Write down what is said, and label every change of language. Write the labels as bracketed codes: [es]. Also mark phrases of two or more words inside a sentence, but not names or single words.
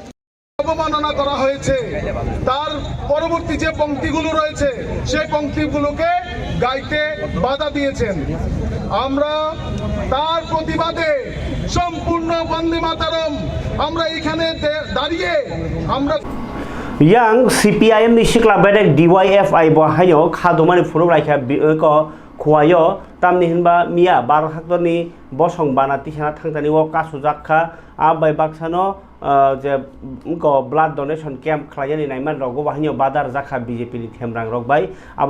[bn] অবমাননা করা হয়েছে, তার পরবর্তী যে পংক্তিগুলো রয়েছে সেই পংক্তিগুলোকে গাইতে বাধা দিয়েছেন। আমরা তার প্রতিবাদে সম্পূর্ণ বন্দে মাতরম আমরা এখানে দাঁড়িয়ে আমরা [trp] yang CPIM ni sikla bedek DYFI bo hayo khadumani phuruk raikha ko khuayo tamni hinba mia bar haktor ni bosong bana tisana thangtani o kasujakha abai baksano je ko [en] blood donation camp [trp] khlaiyani naiman rogo bahino badar jakha BJP ni themrang rok bai abur